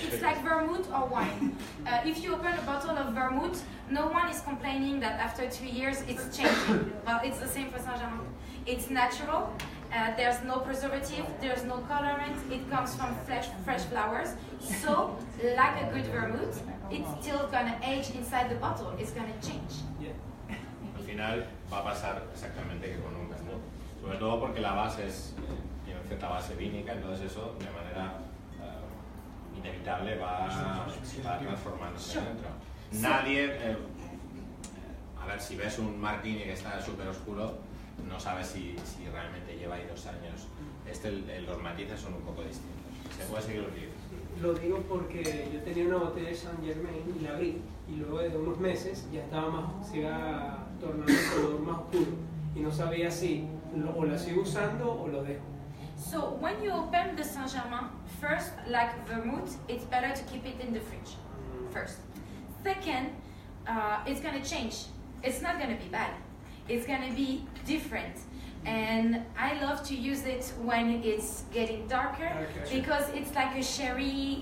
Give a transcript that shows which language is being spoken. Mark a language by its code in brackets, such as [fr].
[en] It's like vermouth or wine. If you open a bottle of vermouth, no one is complaining that after 2 years it's changing. Well, it's the same for Saint-Germain. It's natural. There's no preservative. There's no colorant. It comes from fresh flowers. So, like a good vermouth, it's still gonna age inside the bottle. It's gonna change. [es] Al final va a pasar exactamente que con un vermouth. Sobre todo porque la base tiene cierta base vínica, entonces eso de manera inevitable va transformándose dentro. Nadie, a ver, si ves un martini que está súper oscuro, no sabes si realmente lleva ahí 2 años. Los matices son un poco distintos. Se puede seguir utilizando. Lo digo porque yo tenía una botella de Saint-Germain y la abrí, y luego de unos meses ya se iba tornando el color más oscuro y no sabía si o la sigo usando o lo dejo. [en] So when you open the Saint-Germain, first, like vermouth, it's better to keep it in the fridge. First. Second, it's gonna change. It's not gonna be bad. It's gonna be different. And I love to use it when it's getting darker because it's like a sherry.